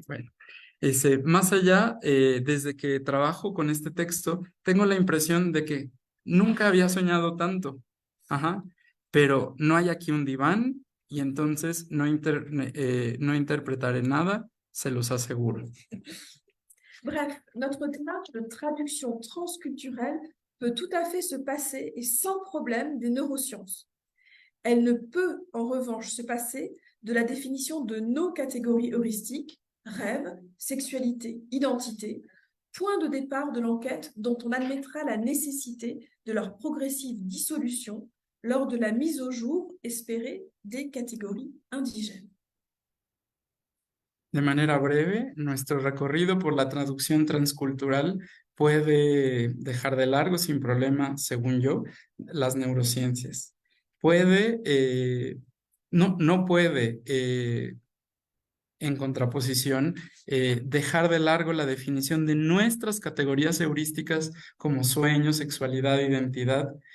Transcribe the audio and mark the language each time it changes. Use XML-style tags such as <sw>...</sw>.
<es>Bueno, más allá, desde que trabajo con este texto, tengo la impresión de que nunca había soñado tanto. Ajá. Pero no hay aquí un diván y entonces no interpretaré nada, se los aseguro.</es> <fr>Bref, notre démarche de traduction transculturelle peut tout à fait se passer et sans problème des neurosciences. Elle ne peut en revanche se passer de la définition de nos catégories heuristiques, rêve, sexualité, identité, point de départ de l'enquête dont on admettra la nécessité de leur progressive dissolution lors de la mise au jour espérée des catégories indigènes.</fr> <es>De manera breve, nuestro recorrido por la traducción transcultural puede dejar de largo sin problema, según yo, las neurociencias. No puede, en contraposición, dejar de largo la definición de nuestras categorías heurísticas como sueño, sexualidad, identidad,</es>